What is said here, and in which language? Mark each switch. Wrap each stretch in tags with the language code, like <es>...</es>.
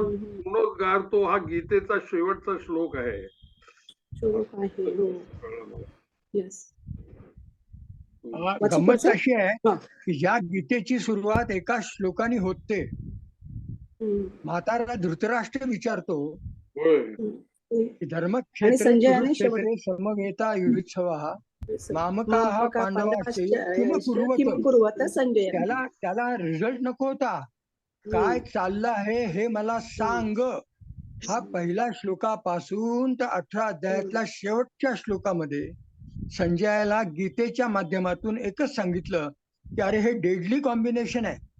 <mr>पूर्णोद्गार तो हा गीतेचा शेवटचा श्लोक आहे. श्लोक आहे. हो. कळलं मला. येस. वाचू गंमत पुढचं? अशी आहे हा. की ज्या गीतेची सुरुवात एका श्लोकाने होते, हम्म. म्हातारा धृतराष्ट्र विचारतो होय. हम्म.</mr> <sa>की धर्मक्षेत्रे</sa> <mr>आणि संजयाने</mr> <sa>कुरुक्षेत्रे समवेता युयुत्सवः मामकाः मामका पांडवाश्चैव पांडवाश्च किम कुर्वत. किम कुर्वत संजय.</sa> <mr>त्याला रिझल्ट नको होता, काय चाललं आहे हे मला सांग. हा पहिला श्लोकापासून तर 18 अध्यायातल्या शेवटच्या श्लोकामध्ये संजयाला गीतेच्या माध्यमातून एकच सांगितलं की अरे हे डेडली कॉम्बिनेशन आहे.</mr>